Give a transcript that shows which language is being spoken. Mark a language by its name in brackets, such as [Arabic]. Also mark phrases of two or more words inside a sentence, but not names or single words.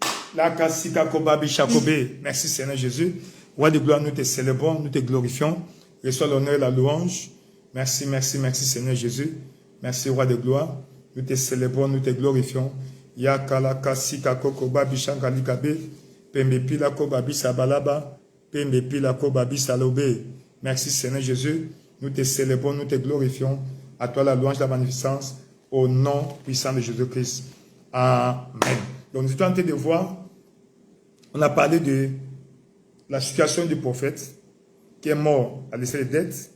[French] Merci Seigneur Jésus. Roi de gloire, nous te célébrons, nous te glorifions. Reçois l'honneur et la louange. Merci, merci, merci Seigneur Jésus. Merci Roi de gloire. Nous te célébrons, nous te glorifions. Yakalaka sikako kobabi shangalikabe. Pembepila kobabi sabalaba. Pembepila kobabi salobe. Merci Seigneur Jésus. Nous te célébrons, nous te glorifions. À toi la louange, la magnificence. Au nom puissant de Jésus-Christ. Amen. Donc nous étions en train de voir. On a parlé de la situation du prophète qui est mort, a laissé les dettes.